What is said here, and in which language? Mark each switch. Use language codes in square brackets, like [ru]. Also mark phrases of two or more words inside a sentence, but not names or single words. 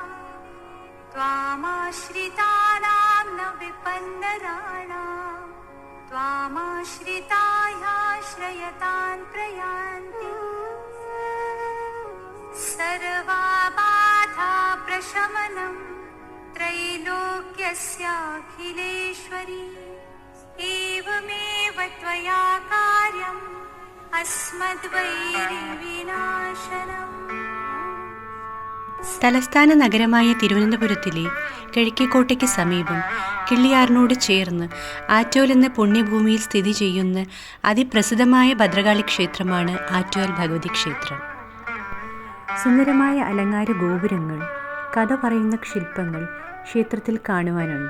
[sa] त्वामाश्रितानां न विपन्नराणां त्वामाश्रितायाश्रयतान् प्रयान्ति सर्वाबाधा प्रशमनं त्रैलोक्यस्याखिलेश्वरी एवमेव त्वया कार्यम् अस्मद्वैरिविनाशनम्. [ml] തലസ്ഥാന നഗരമായ തിരുവനന്തപുരത്തിലെ കിഴക്കേക്കോട്ടയ്ക്ക് സമീപം കിള്ളിയാറിനോട് ചേർന്ന് ആറ്റോൽ എന്ന പുണ്യഭൂമിയിൽ സ്ഥിതി ചെയ്യുന്ന അതിപ്രസിദ്ധമായ ഭദ്രകാളി ക്ഷേത്രമാണ് ആറ്റുകാൽ ഭഗവതി ക്ഷേത്രം. സുന്ദരമായ അലങ്കാര ഗോപുരങ്ങൾ, കഥ പറയുന്ന ശില്പങ്ങൾ ക്ഷേത്രത്തിൽ കാണുവാനുണ്ട്.